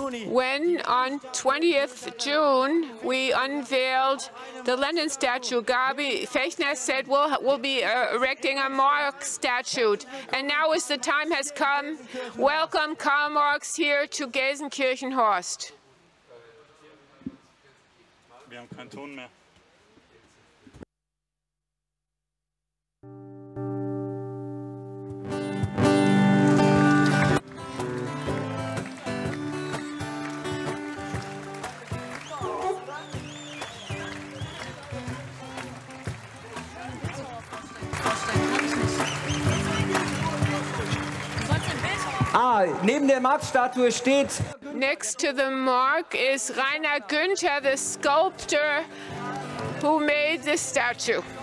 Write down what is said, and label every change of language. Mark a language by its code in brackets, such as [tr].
[en] When on 20th June we unveiled the Lenin statue, Gabi Fechner said we'll be erecting a Marx statue, and now as the time has come, welcome Karl Marx here to Gelsenkirchen-Horst. [de] Wir haben keinen Ton mehr. Neben der Marx-Statue steht... [en] Next to the mark is Rainer Günther, the sculptor who made this statue.